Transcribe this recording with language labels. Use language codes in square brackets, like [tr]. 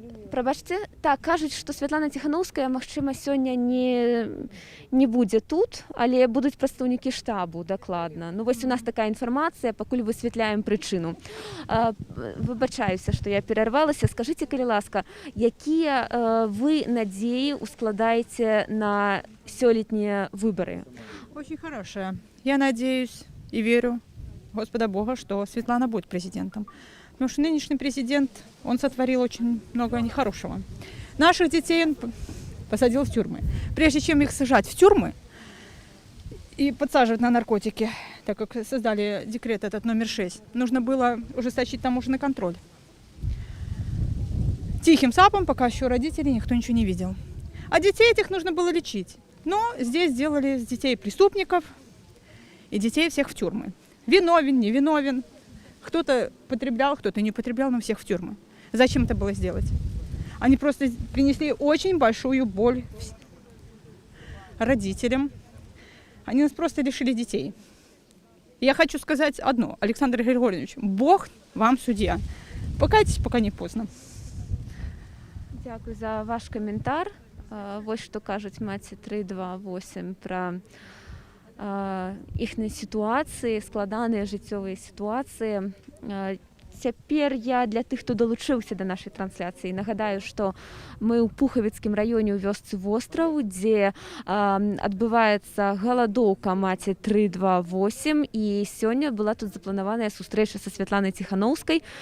[be] Прабачце, так, кажуць, што Святлана Ціханаўская, магчыма, сёння не будзе тут, але будуць прадстаўнікі штабу, дакладна. Ну, вось у нас такая інфармацыя, пакуль высвятляем прычыну. Выбачаюся, што я перарвалася. Скажыце, калі ласка, якія вы надзеі ускладаеце на сёлетнія выбары? [ru] Очень хорошая. Я надеюсь и верю Господа Бога, что Светлана будет президентом. Потому что нынешний президент, он сотворил очень много нехорошего. Наших детей он посадил в тюрьмы. Прежде чем их сажать в тюрьмы и подсаживать на наркотики, так как создали декрет этот номер 6, нужно было ужесточить таможенный контроль. Тихим сапом, пока еще родителей никто ничего не видел. А детей этих нужно было лечить. Но здесь сделали с детей преступников и детей всех в тюрьмы. Виновен, невиновен. Кто-то потреблял, кто-то не потреблял, но всех в тюрьмы. Зачем это было сделать? Они просто принесли очень большую боль родителям. Они нас просто лишили детей. Я хочу сказать одно. Александр Григорьевич, Бог вам судья. Покайтесь, пока не поздно. [be] Дякую за ваш каментар. Вось што кажуць маці 328 пра іхныя сітуацыі, складаныя жыццёвыя сітуацыі. Цяпер я для тых, хто далучыўся да нашай трансляцыі, нагадаю, што мы ў Пухавіцкім раёне ў вёсцы Востраў, дзе адбываецца галадоўка маці 328, і сёння была тут запланаваная сустрэча са Святланай Ціханаўскай.